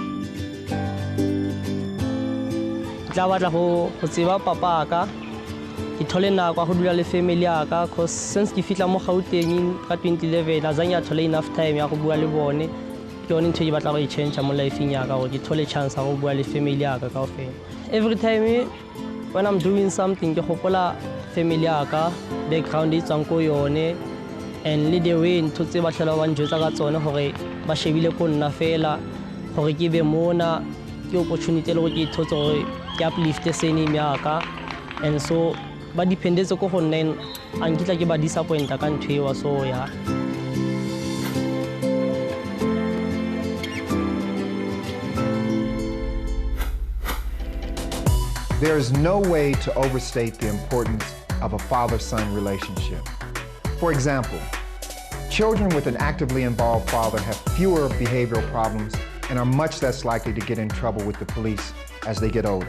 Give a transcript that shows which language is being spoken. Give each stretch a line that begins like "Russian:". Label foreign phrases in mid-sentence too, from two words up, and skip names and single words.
Southern Sotho: Tla batla go tseba papa ka ke thole nako ya go dula le family ya ka
English: cause since
Southern Sotho: ke fitla mo Gauteng ka 2011 a zanya thole
English: enough time
Southern Sotho: ya go bua le bone ke yone ntho e batla go e change mo life-eng ya ka gore ke thole chance ya go bua le family ya ka kaofela.
English: Every time when I'm doing something
Southern Sotho: ke gopola family ya ka background e tswang ko yone and le
English: the way
Southern Sotho: ntho tse ba tlhola ba njwetsa ka tsone gore ba shebile ko nna fela gore ke be mona ke opportunity le go ke thotse gore ke
English: uplift surname
Southern Sotho: ya ka and so ba dependetse ko go nna a nkitla ke ba disappointa ka ntho eo so ya.
English: There is no way to overstate the importance of a father-son relationship. For example, children with an actively involved father have fewer behavioral problems and are much less likely to get in trouble with the police as they get older.